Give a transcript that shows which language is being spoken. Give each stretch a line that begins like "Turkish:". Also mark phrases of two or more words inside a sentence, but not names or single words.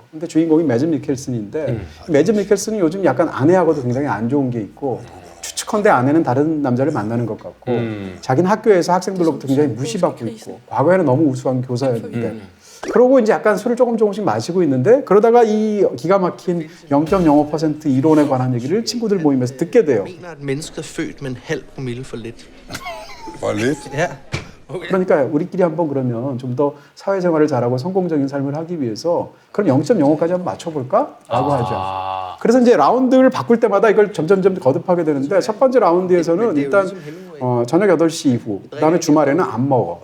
Korean: 근데 주인공이 매즈 미켈슨인데 매즈 미켈슨이 요즘 약간 아내하고도 굉장히 안 좋은 게 있고 추측컨대 아내는 다른 남자를 만나는 것 같고 자기는 학교에서 학생들로부터 굉장히 무시받고 있고 과거에는 너무 우수한 교사였는데 그러고 이제 약간 술을 조금씩 마시고 있는데 그러다가 이 기가 막힌 0.05% 이론에 관한 얘기를 친구들 모임에서 듣게 돼요.
Danish: mener, at mennesket er født med en halv promille for lidt. For lidt? Ja.
Korean: 그러니까 우리끼리 한번 그러면 좀 더 사회생활을 잘하고 성공적인 삶을 하기 위해서 그럼 0.05까지 한번 맞춰볼까? 라고 하죠. 그래서 이제 라운드를 바꿀 때마다 이걸 점점점 거듭하게 되는데 첫 번째 라운드에서는 일단 저녁 8시 이후 그다음에 주말에는 안 먹어.